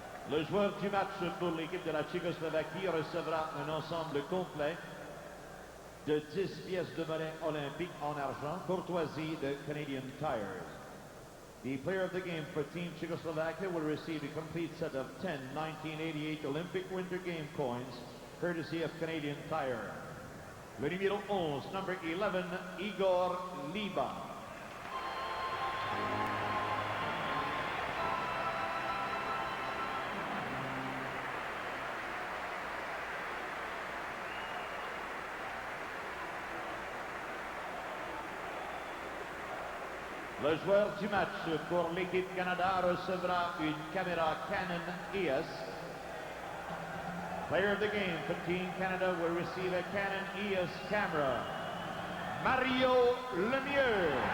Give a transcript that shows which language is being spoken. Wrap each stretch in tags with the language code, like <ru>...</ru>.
<fr>Le joueur du match pour l'équipe de la Tchécoslovaquie recevra un ensemble complet de 10 pièces de monnaie olympique en argent, courtoisie de Canadian Tires.</fr> <en>The player of the game for Team Czechoslovakia will receive a complete set of 10 1988 Olympic Winter Game coins, courtesy of Canadian Tire.</en> <fr>Le numéro 11,</fr> <en>number 11,</en> <fr>Igor Liba. Le joueur du match pour l'équipe Canada recevra une caméra Canon EOS.</fr> <en>Player of the game for Team Canada will receive a Canon EOS camera. Mario Lemieux.</en>